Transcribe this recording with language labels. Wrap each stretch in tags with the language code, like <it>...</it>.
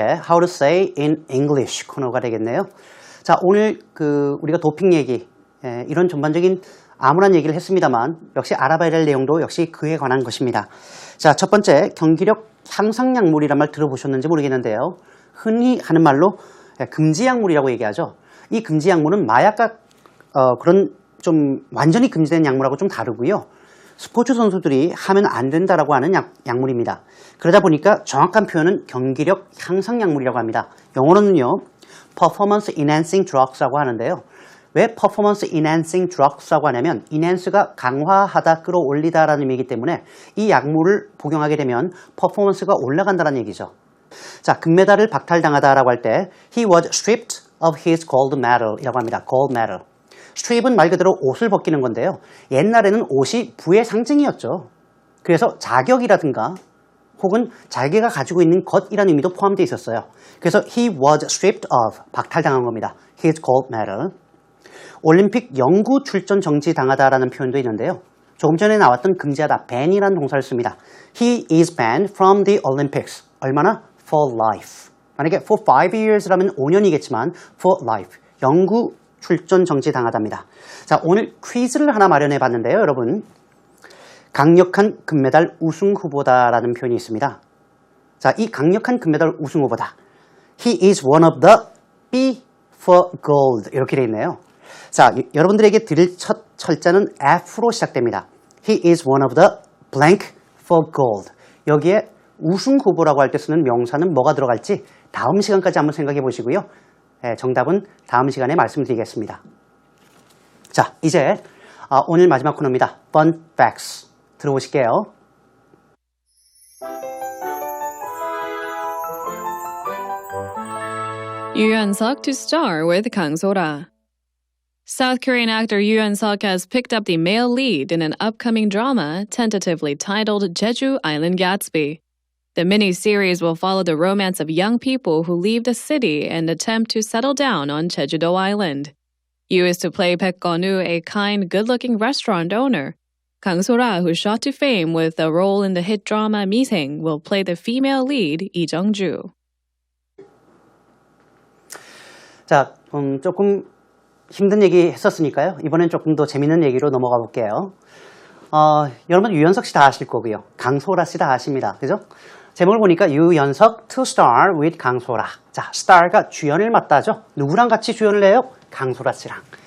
<en>How to say in English</en> <ko>코너가 되겠네요. 자, 오늘 우리가 도핑 얘기, 이런 전반적인 아무런 얘기를 했습니다만 역시 알아봐야 될 내용도 역시 그에 관한 것입니다. 자, 첫 번째 경기력 향상 약물이란 말 들어보셨는지 모르겠는데요. 흔히 하는 말로 금지 약물이라고 얘기하죠. 이 금지 약물은 마약과 그런 좀 완전히 금지된 약물하고 좀 다르고요. 스포츠 선수들이 하면 안 된다라고 하는 약물입니다. 그러다 보니까 정확한 표현은 경기력 향상 약물이라고 합니다. 영어로는요.</ko> <en>Performance Enhancing Drugs라고 하는데요.</en> <ko>왜 Performance Enhancing Drugs라고 하냐면 enhance가 강화하다, 끌어올리다라는 의미이기 때문에 이 약물을 복용하게 되면 퍼포먼스가 올라간다는 얘기죠. 자, 금메달을 박탈당하다라고 할 때</ko> <en>He was stripped of his gold medal 이라고 합니다. Gold medal.</en> <ko>strip은 말 그대로 옷을 벗기는 건데요. 옛날에는 옷이 부의 상징이었죠. 그래서 자격이라든가 혹은 자기가 가지고 있는 것이라는 의미도 포함되어 있었어요. 그래서</ko> <en>he was stripped of,</en> <ko>박탈당한 겁니다.</ko> <en>his gold medal.</en> <ko>올림픽 영구 출전 정지당하다라는 표현도 있는데요. 조금 전에 나왔던 금지하다, ban이라는 동사를 씁니다.</ko> <en>He is banned from the Olympics.</en> <ko>얼마나?</ko> <en>For life.</en> <ko>만약에</ko> <en>for 5 years라면</en> <ko>5년이겠지만</ko> <en>for life.</en> <ko>영구 출전 정지당하답니다. 자, 오늘 퀴즈를 하나 마련해 봤는데요, 여러분. 강력한 금메달 우승 후보다라는 표현이 있습니다. 자, 이 강력한 금메달 우승 후보다.</ko> <en>He is one of the B for gold.</en> <ko>이렇게 되어 있네요. 자, 여러분들에게 드릴 첫 철자는 F로 시작됩니다.</ko> <en>He is one of the blank for gold.</en> <ko>여기에 우승 후보라고 할 때 쓰는 명사는 뭐가 들어갈지 다음 시간까지 한번 생각해 보시고요. 정답은 다음 시간에 말씀드리겠습니다. 자, 이제 오늘 마지막 코너입니다.</ko> <en>Fun Facts</en> <ko>들어보실게요.</ko> <en>Yoo Yeon-seok to star with Kang So-ra. South Korean actor Yoo Yeon-seok has picked up the male lead in an upcoming drama tentatively titled Jeju Island Gatsby. The mini-series will follow the romance of young people who leave the city and attempt to settle down on Jeju-do Island. Yoo is to play Baek Gun-woo, a kind, good-looking restaurant owner. Kang So-ra, who shot to fame with a role in the hit drama Miseng, will play the female lead Lee Jung-ju.</en> <ko>자, 조금 힘든 얘기 했었으니까요. 이번엔 조금 더 재밌는 얘기로 넘어가 볼게요. 여러분 유연석 씨 다 아실 거고요. 강소라 씨 다 아십니다. 그죠? 제목을 보니까 유연석</ko> <en>to star with</en> <ko>강소라. 자, star가 주연을 맡다죠. 누구랑 같이 주연을 해요? 강소라 씨랑.</ko>